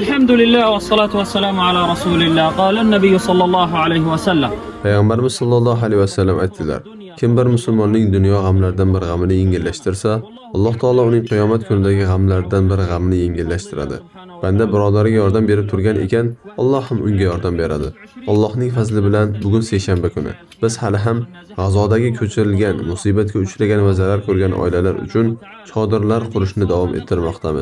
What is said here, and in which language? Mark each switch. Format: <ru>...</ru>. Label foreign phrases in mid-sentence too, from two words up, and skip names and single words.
<ar>الحمد لله والصلاة والسلام على رسول الله. قال النبي صلى الله عليه وسلم.</ar> <uz>Peygamberimiz</uz> <ar>صلى الله عليه وسلم</ar> <uz>aytdilar: Kim bir musulmonning dunyo g'amlaridan bir g'amini yengillashtirsa, Alloh taolo uning qiyomat kunidagi g'amlardan bir g'amini yengillashtiradi. Banda birodariga yordam berib turgan ekan, Alloh ham unga yordam beradi. Allohning fazli bilan bugun seshanba kuni biz hali ham G'azodagi ko'chirilgan, musibatga uchragan va zarar ko'rgan oilalar uchun chodirlar qurishni davom ettirmoqdamiz.</uz>